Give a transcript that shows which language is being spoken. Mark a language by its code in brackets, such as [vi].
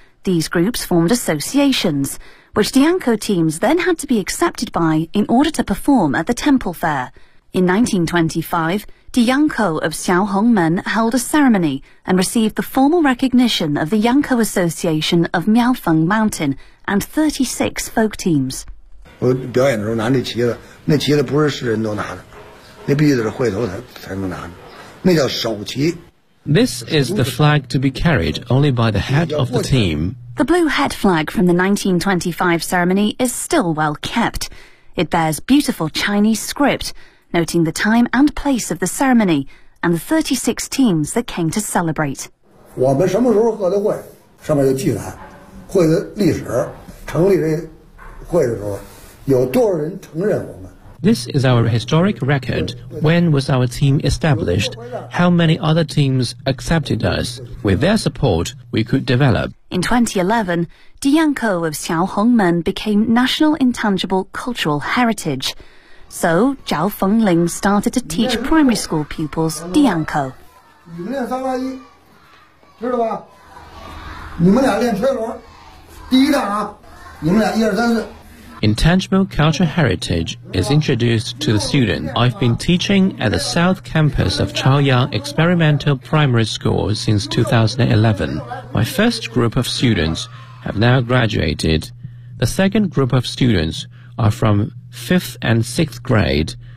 [en] These groups formed associations, which the Yangkou teams then had to be accepted by in order to perform at the temple fair. In 1925,Di Yangkou of Xiaohongmen held a ceremony and received the formal recognition of the Yangkou Association of Miaofeng Mountain and 36 folk teams. [zh] 我表演的时候拿那旗子，那旗子不是世人都拿的，那必须得是会头才能拿的，那叫首旗。 [en] This is the flag to be carried only by the head of the team. The blue head flag from the 1925 ceremony is still well kept. It bears beautiful Chinese script. Noting the time and place of the ceremony and the 36 teams that came to celebrate. [zh] 我们什么时候喝的会上面就记载会的历史成立这会的时候有多少人承认我们 [en] This is our historic record. When was our team established? How many other teams accepted us? With their support, we could develop. In 2011, Diyanko of Xiaohongmen became National Intangible Cultural Heritage. So, Zhao Fengling started to teach primary school pupils Diyanko. [zh] 你们练三八一，知道吧？你们俩练车轮，第一站啊，你们俩一二三四。 [en] Intangible cultural heritage is introduced to the student. I've been teaching at the South Campus of Chaoyang Experimental Primary School since 2011. My first group of students have now graduated. The second group of students are from 5th and 6th grade.